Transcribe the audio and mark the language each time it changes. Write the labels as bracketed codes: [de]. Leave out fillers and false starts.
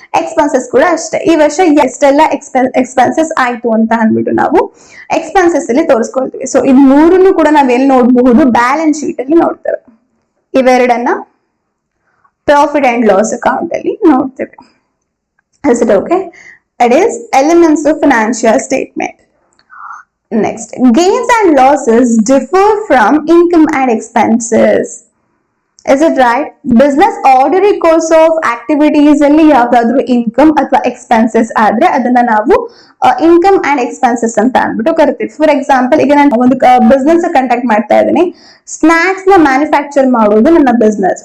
[kn] Expenses ಕೂಡ ಅಷ್ಟೇ, ಈ ವರ್ಷ ಎಷ್ಟೆಲ್ಲ ಎಕ್ಸ್ಪೆನ್ಸಸ್ ಆಯ್ತು ಅಂತ ಅಂದ್ಬಿಟ್ಟು ನಾವು ಎಕ್ಸ್ಪೆನ್ಸಸ್ ಅಲ್ಲಿ ತೋರಿಸ್ಕೊಳ್ತೀವಿ. ಸೊ ಇದು ಮೂರನ್ನು ಕೂಡ ನಾವ್ ಎಲ್ಲಿ ನೋಡಬಹುದು, ಬ್ಯಾಲೆನ್ಸ್ ಶೀಟ್ ಅಲ್ಲಿ ನೋಡ್ತೇವೆ. ಇವೆರಡನ್ನ ಪ್ರಾಫಿಟ್ ಅಂಡ್ ಲಾಸ್ ಅಕೌಂಟ್ ಅಲ್ಲಿ ನೋಡ್ತೇವೆ. [en] Is it okay? That is elements of financial statement. Next, gains and losses differ from income and expenses. Is it right? Business ordinary course of activities [kn] ಅಲ್ಲಿ ಯಾವ್ದಾದ್ರು income ಅಥವಾ expenses ಆದ್ರೆ ಅದನ್ನ ನಾವು income and expenses ಅಂತ ಅಂದ್ಬಿಟ್ಟು ಕರಿತೀವಿ. For example, ಈಗ ನಾನು ಒಂದು ಬಿಸ್ನೆಸ್ ಕಂಡಕ್ಟ್ ಮಾಡ್ತಾ ಇದ್ದೀನಿ. ಸ್ನಾಕ್ಸ್ ನ ಮ್ಯಾನುಫ್ಯಾಕ್ಚರ್ ಮಾಡೋದು ನನ್ನ ಬಿಸ್ನೆಸ್.